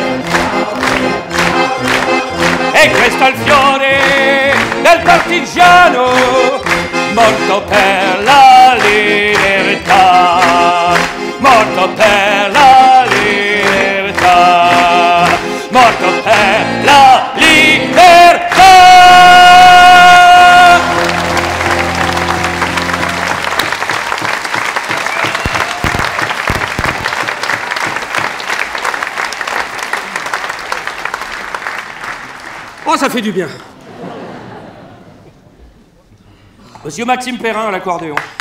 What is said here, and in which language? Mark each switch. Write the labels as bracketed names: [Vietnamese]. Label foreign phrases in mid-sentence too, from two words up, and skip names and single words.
[Italian] E questo è il fiore del partigiano, morto per la libertà, morto per la libertà, morto per la libertà. [French] Oh, ça fait du bien. Monsieur Maxime Perrin à l'accordéon.